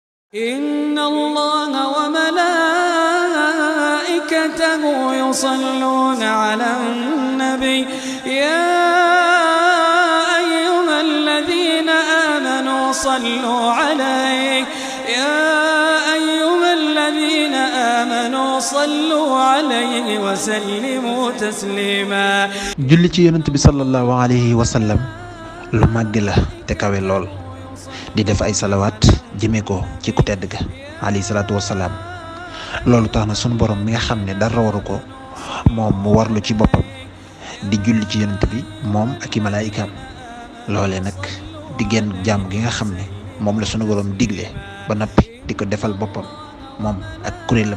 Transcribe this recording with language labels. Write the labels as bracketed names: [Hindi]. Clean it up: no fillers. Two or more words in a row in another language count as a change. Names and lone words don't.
[Arabic] إن الله وملائكته يصلون على النبي يا أيها الذين آمنوا صلوا عليه وسلموا تسليما [Wolof] julli ci yonent bi [Arabic] صلى الله عليه وسلم [Wolof] lu màgg la te kawe lool di def ay salawaat jëme ko ci ku tedd ga [Arabic] عليه الصلاة والسلام [Wolof] loolu tax na sunu borom mi nga xam ne dara waru ko moom mu warlu ci boppam di julli ci yonent bi moom ak i malaayikaam loolee nag di génn jàmm gi nga xam ne moom la sunu borom digle ba noppi di ko defal boppam moom ak kuréelam